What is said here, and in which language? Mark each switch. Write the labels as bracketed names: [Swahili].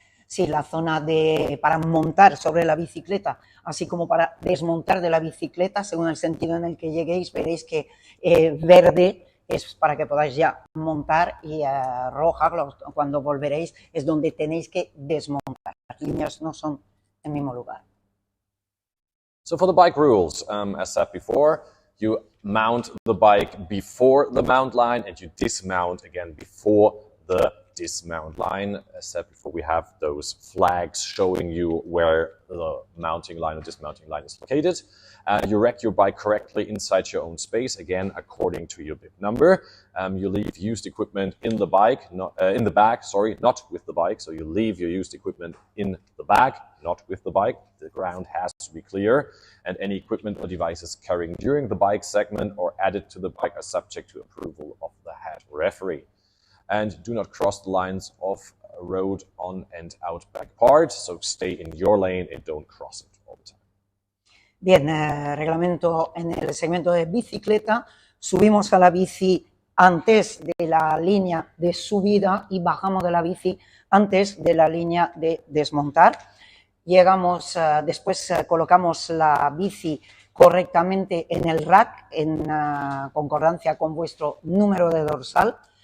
[Spanish] Sí, la zona para montar sobre la bicicleta, así como para desmontar de la bicicleta, según el sentido en el que lleguéis, veréis que verde es para que podáis ya montar y roja, cuando volveréis, es donde tenéis que desmontar. Las líneas no son en el mismo lugar. [English] So for the bike rules, as said before, you mount the bike before the mount line and you dismount again before the dismount line. As said before, we have those flags showing you where the mounting line or dismounting line is located. You rack your bike correctly inside your own space, again, according to your bib number. You leave used equipment in the bike, in the bag, not with the bike. So you leave your used equipment in the bag, not with the bike. The ground has to be clear, and any equipment or devices carrying during the bike segment or added to the bike are subject to approval of the head referee. And do not cross the lines of a road on and out back part. So stay in your lane and don't cross it all the time. [Spanish] Bien, reglamento en el segmento de bicicleta, subimos a la bici antes de la línea de subida y bajamos de la bici antes de la línea de desmontar. Llegamos, después colocamos la bici correctamente en el rack en concordancia con vuestro número de dorsal.